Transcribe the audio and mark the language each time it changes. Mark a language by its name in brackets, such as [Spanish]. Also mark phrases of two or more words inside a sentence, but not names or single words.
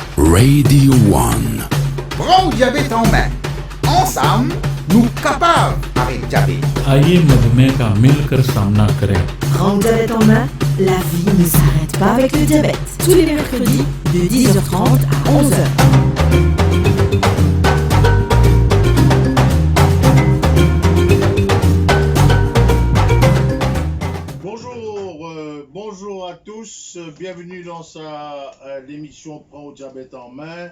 [French] Radio One. Prends diabète en main. Ensemble, nous capables avec diabète. [Hindi] आइए मधुमेह का मिलकर सामना करें। [French] Prends diabète en main, la vie ne s'arrête pas avec le diabète. Tous les mercredis de 10h30 à 11h. Bonjour à tous, bienvenue dans l'émission Prends au diabète en main,